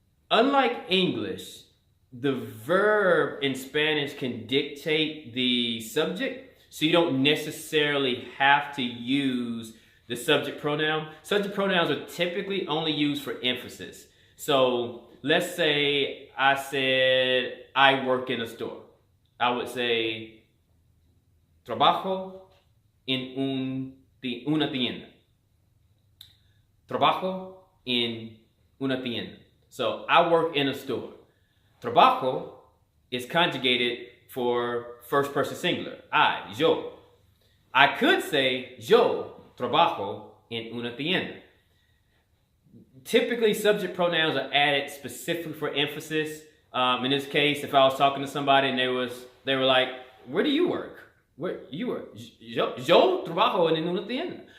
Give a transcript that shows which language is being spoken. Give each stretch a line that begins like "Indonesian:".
English: Unlike English, the verb in Spanish can dictate the subject, so you don't necessarily have to use the subject pronoun. Subject pronouns are typically only used for emphasis. So let's say I said I work in a store.
Spanish: I would say trabajo en una tienda. Trabajo en una tienda.
English: So I work in a store. Trabajo is conjugated for first person singular. I, yo. I could say
Spanish: yo trabajo en una tienda.
English: Typically, subject pronouns are added specifically for emphasis. In this case, if I was talking to somebody and they were like, "Where do you work? Where you work?
Spanish: Yo trabajo en una tienda."